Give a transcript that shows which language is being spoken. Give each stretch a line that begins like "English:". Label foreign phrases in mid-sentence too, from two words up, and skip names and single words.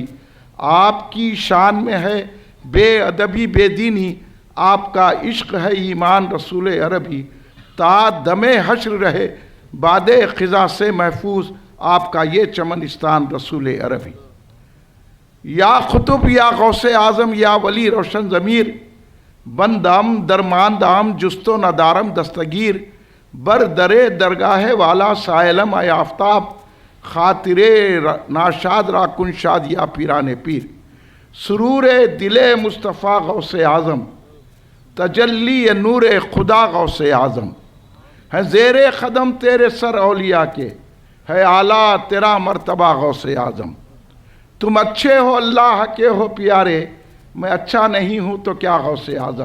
Urdu: آپ کی شان میں ہے بے ادبی بے دینی، آپ کا عشق ہے ایمان رسول عربی۔ تا دم حشر رہے باد خزاں سے محفوظ، آپ کا یہ چمنستان رسول عربی۔
Persian: یا خطب یا غوث اعظم یا ولی روشن ضمیر، بندام درماندام جست و ندارم دستگیر، بر درے درگاہ والا سائلم اے آفتاب، خاطر ناشاد را کن شاد یا پیران پیر۔
Urdu: سرور دل مصطفیٰ غوث اعظم، تجلی نور خدا غوث اعظم۔ ہے زیر قدم تیرے سر اولیاء کے، ہے اعلیٰ تیرا مرتبہ غوث اعظم۔ تم اچھے ہو اللہ کے ہو پیارے، میں اچھا نہیں ہوں تو کیا غوث اعظم۔